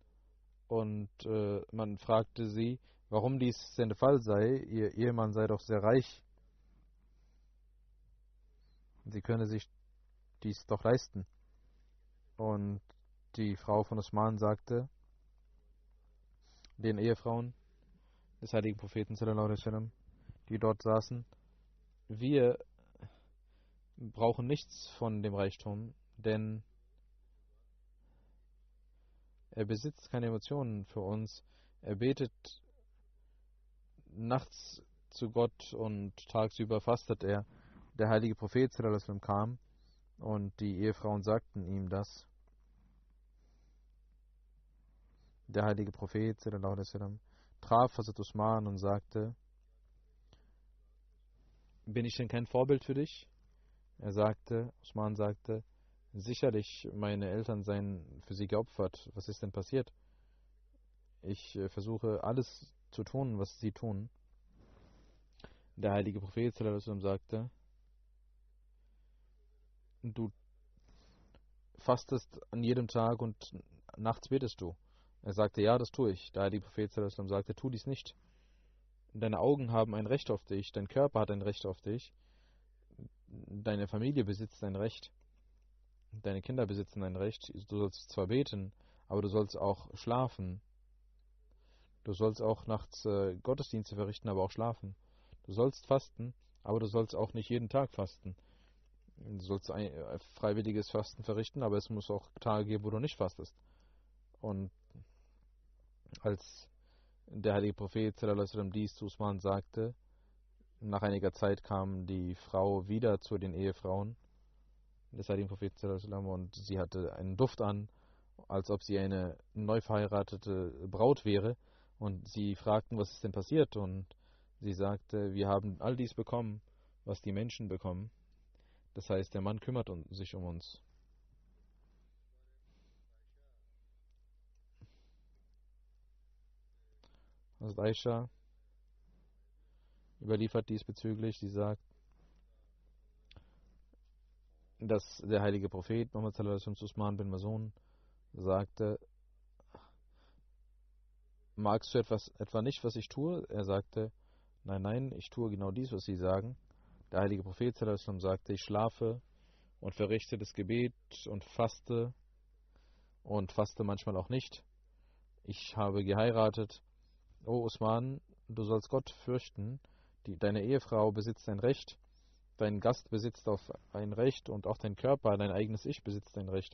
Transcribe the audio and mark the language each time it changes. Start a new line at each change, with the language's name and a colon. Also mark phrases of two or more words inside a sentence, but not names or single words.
German: Und man fragte sie, warum dies denn der Fall sei. Ihr Ehemann sei doch sehr reich. Sie könne sich dies doch leisten. Und die Frau von Osman sagte den Ehefrauen des heiligen Propheten,
Arabic: صلى الله عليه وسلم,
German: die dort saßen, wir brauchen nichts von dem Reichtum, denn er besitzt keine Emotionen für uns. Er betet nachts zu Gott und tagsüber fastet er. Der heilige Prophet
Arabic: صلى الله عليه وسلم
German: kam und die Ehefrauen sagten ihm das. Der heilige Prophet
Arabic: صلى الله عليه وسلم
German: traf Hazrat Usman und sagte, bin ich denn kein Vorbild für dich? Usman sagte, sicherlich, meine Eltern seien für sie geopfert. Was ist denn passiert? Ich versuche alles zu tun, was sie tun. Der heilige Prophet
Arabic: صلى الله عليه وسلم
German: sagte, du fastest an jedem Tag und nachts betest du. Er sagte, ja, das tue ich. Der heilige Prophet
Arabic: صلى الله عليه وسلم
German: sagte, tu dies nicht. Deine Augen haben ein Recht auf dich, dein Körper hat ein Recht auf dich, deine Familie besitzt ein Recht, deine Kinder besitzen ein Recht. Du sollst zwar beten, aber du sollst auch schlafen. Du sollst auch nachts Gottesdienste verrichten, aber auch schlafen. Du sollst fasten, aber du sollst auch nicht jeden Tag fasten. Du sollst ein freiwilliges Fasten verrichten, aber es muss auch Tage geben, wo du nicht fastest. Und als der heilige Prophet
Arabic: صلى الله عليه وسلم
German: dies zu Usman sagte, nach einiger Zeit kam die Frau wieder zu den Ehefrauen des heiligen Propheten
Arabic: صلى الله عليه وسلم
German: und sie hatte einen Duft an, als ob sie eine neu verheiratete Braut wäre. Und sie fragten, was ist denn passiert? Und sie sagte, wir haben all dies bekommen, was die Menschen bekommen. Das heißt, der Mann kümmert sich um uns. Also Aisha überliefert diesbezüglich, sie sagt, dass der heilige Prophet Muhammad
Arabic: صلى الله عليه وسلم
German: zu Usman bin Mazun sagte, magst du etwa nicht, was ich tue? Er sagte, nein, ich tue genau dies, was Sie sagen. Der heilige Prophet
Arabic: صلى الله عليه وسلم
German: sagte, ich schlafe und verrichte das Gebet und faste manchmal auch nicht. Ich habe geheiratet. O Usman, du sollst Gott fürchten. Deine Ehefrau besitzt ein Recht. Dein Gast besitzt auf ein Recht und auch dein Körper, dein eigenes Ich besitzt ein Recht.